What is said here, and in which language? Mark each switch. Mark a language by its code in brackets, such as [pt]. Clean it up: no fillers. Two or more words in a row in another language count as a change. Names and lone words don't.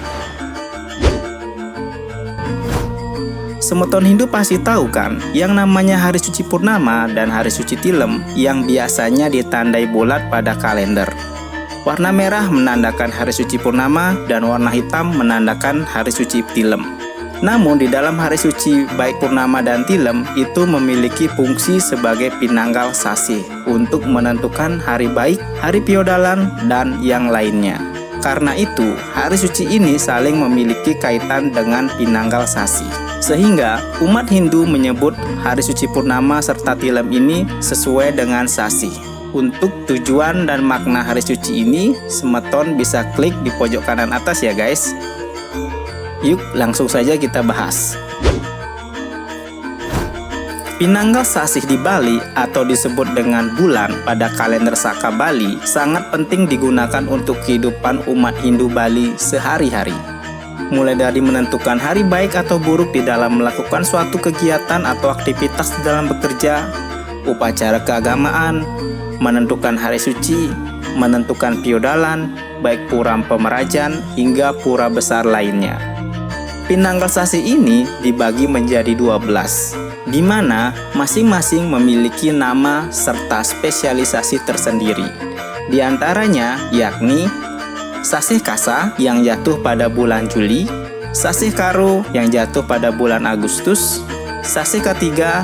[id] Semeton Hindu pasti tahu kan, yang namanya Hari Suci Purnama dan Hari Suci Tilem yang biasanya ditandai bulat pada kalender. Warna merah menandakan Hari Suci Purnama dan warna hitam menandakan Hari Suci Tilem. Namun di dalam hari suci baik Purnama dan Tilem itu memiliki fungsi sebagai [ban] pinanggal sasih [id] untuk menentukan hari baik, hari piodalan, dan yang lainnya. Karena itu, hari suci ini saling memiliki kaitan dengan [ban] pinanggal sasih. [id] Sehingga umat Hindu menyebut hari suci Purnama serta Tilem ini sesuai dengan sasih. Untuk tujuan dan makna hari suci ini, semeton bisa klik di pojok kanan atas ya guys. Yuk langsung saja kita bahas. [ban] Pinanggal sasih [id] di Bali atau disebut dengan bulan pada kalender Saka Bali sangat penting digunakan untuk kehidupan umat Hindu Bali sehari-hari. Mulai dari menentukan hari baik atau buruk di dalam melakukan suatu kegiatan atau aktivitas di dalam bekerja, upacara keagamaan, menentukan hari suci, menentukan piodalan, baik pura pemerajan hingga pura besar lainnya. [ban] Pinanggal sasih [id] ini dibagi menjadi 12, di mana masing-masing memiliki nama serta spesialisasi tersendiri. Di antaranya yakni Sasih Kasa yang jatuh pada bulan Juli, Sasih Karo yang jatuh pada bulan Agustus, Sasih Katiga